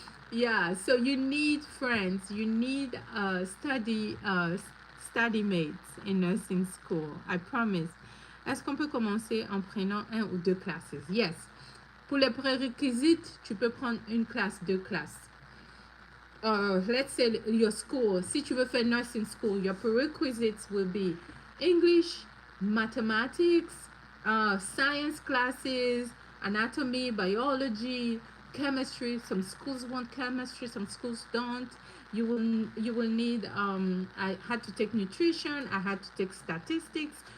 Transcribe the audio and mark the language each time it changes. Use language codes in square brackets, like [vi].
[en] Yeah, so you need friends. You need study mates in nursing school. I promise. [fr] Est-ce qu'on peut commencer en prenant un ou deux classes? Yes. Pour les prérequis, tu peux prendre une classe, deux classes. [en] Let's say your school, [fr] si tu veux faire [en] nursing school, your prerequisites will be English, mathematics, science classes, anatomy, biology, chemistry. Some schools want chemistry, some schools don't. You will need I had to take nutrition, I had to take statistics.